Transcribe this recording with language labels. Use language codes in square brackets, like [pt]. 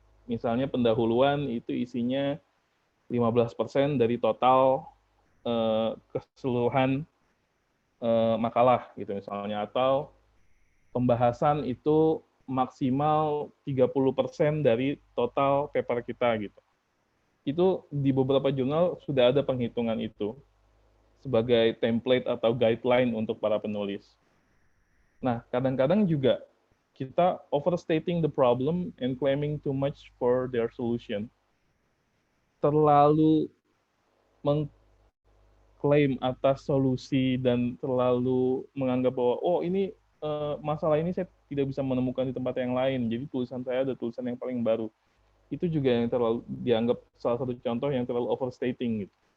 [id] Misalnya pendahuluan itu isinya 15% dari total keseluruhan makalah gitu misalnya, atau pembahasan itu maksimal 30% dari total paper kita gitu. Itu di beberapa jurnal sudah ada penghitungan itu sebagai template atau guideline untuk para penulis. Nah, kadang-kadang juga kita [en] overstating the problem and claiming too much for their solution. [id] Terlalu mengklaim atas solusi dan terlalu menganggap bahwa oh ini masalah ini saya tidak bisa menemukan di tempat yang lain, jadi tulisan saya ada tulisan yang paling baru. Itu juga yang terlalu dianggap salah satu contoh yang terlalu overstating gitu.